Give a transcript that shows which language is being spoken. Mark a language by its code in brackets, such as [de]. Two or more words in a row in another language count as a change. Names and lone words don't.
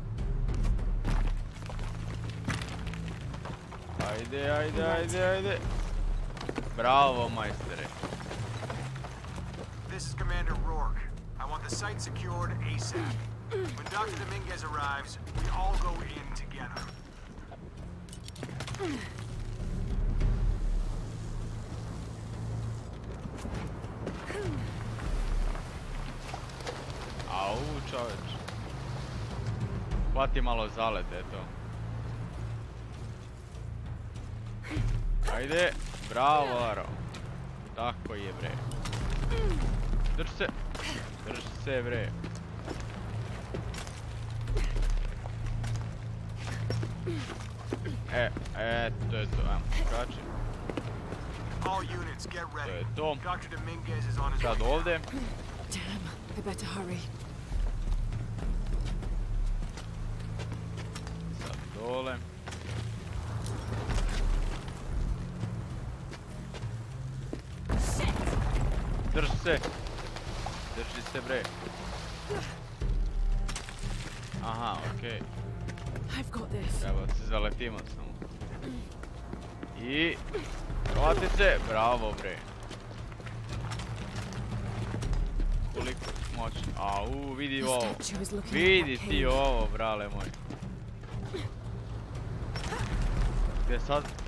[sr] Ajde. Bravo, majstere. [en] This is Commander Rourke. I want the site secured ASAP. When Dr. Dominguez arrives, we all go in together. [sr] Au, čoveč. Hvati malo zalet, eto. Ajde, bravo, Laro. Tako je, bre. Drži se, bre. To je to, ajmo, kači. [en] All units, get [sr] To [en] ready. [sr] je to. [en] Dr. Dominguez is on his way. [sr] Sad ovdje. [en] Damn, I better hurry. [sr] Sad dole. Drži se, bre. Aha, okej. [en] I've got this. [sr] Evo se zaletimo samo. I... Hvati se, bravo bre. Koliko moći. Au, vidi ovo. Vidi ti ovo, brale moj. Gdje sad?